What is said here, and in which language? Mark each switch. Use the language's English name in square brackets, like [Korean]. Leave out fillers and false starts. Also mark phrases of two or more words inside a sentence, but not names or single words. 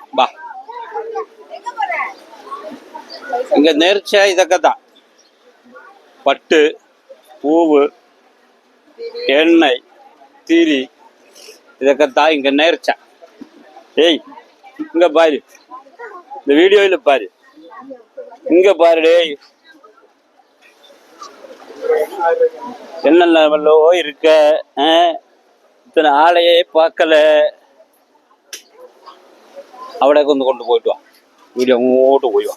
[Tamil] பா, இங்க நேர்ச்ச இதக்கத்தான் பட்டு, பூவு, எண்ணெய், திரி, இதக்கத்தான் இங்க நேர்ச்ச. ஏய், இங்க பாரு, இந்த வீடியோல பாரு, இங்க பாரு டேய், என்னென்ன இருக்க. இத்தனை ஆளையே பார்க்கல. [Malayalam] അവിടെ ഒന്ന് കൊണ്ടുപോയിട്ട് വാ, വീഡിയോ അങ്ങോട്ട് പോയി വാ.